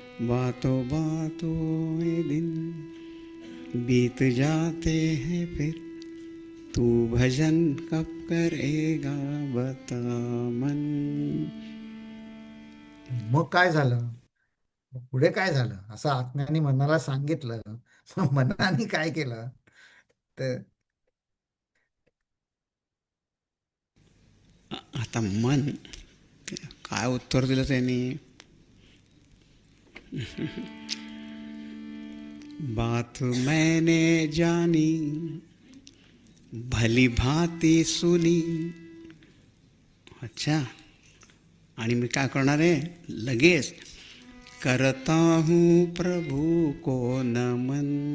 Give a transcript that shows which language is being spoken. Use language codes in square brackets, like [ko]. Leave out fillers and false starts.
[hi] बातों बातों में दिन बीत जाते हैं, फिर तू भजन कब करेगा बता मन. [mr] मग काय झालं, मग पुढे काय झालं असं आत्म्याने मनाला सांगितलं. मग मनाने काय केलं, तर आता मन काय उत्तर दिलं त्यांनी. [hi] बात मैंने जानी भली भांति सुनी. [mr] अच्छा, आणि मी काय करणार आहे लगेच, [hi] करता हूँ प्रभु को नमन.